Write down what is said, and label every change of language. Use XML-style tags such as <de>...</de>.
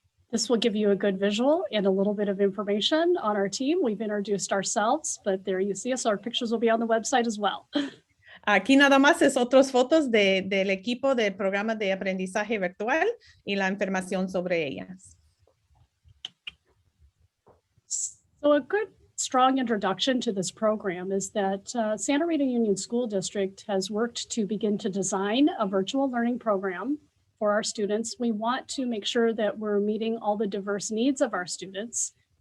<en>This will give you a good visual and a little bit of information on our team. We've introduced ourselves, but there you see us. Our pictures will be on the website as well.</en> <es>Aquí nada más es otras fotos del equipo del programa de aprendizaje virtual y la información sobre ellas.</es> <en>So a good, strong introduction to this program is that Santa Rita Union School District has worked to begin to design a virtual learning program for our students. We want to make sure that we're meeting all the diverse needs of our students.</en>